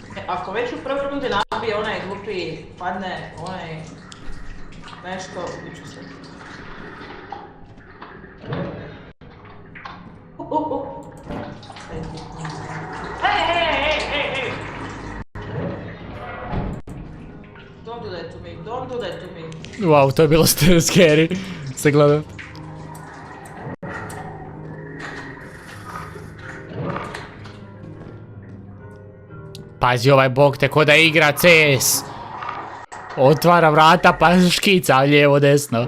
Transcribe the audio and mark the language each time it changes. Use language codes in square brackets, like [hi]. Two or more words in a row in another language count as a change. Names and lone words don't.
[bs] ako već u prvoj rundi nabije onaj glupi, padne onaj nešto, ubiću se. [en] Hey! Don't do that to me, don't do that to me. [bs] Wow, to je bilo scary. Se gledam. Pazi ovaj bog te ko da igra CS. Otvara vrata pa škica lijevo desno.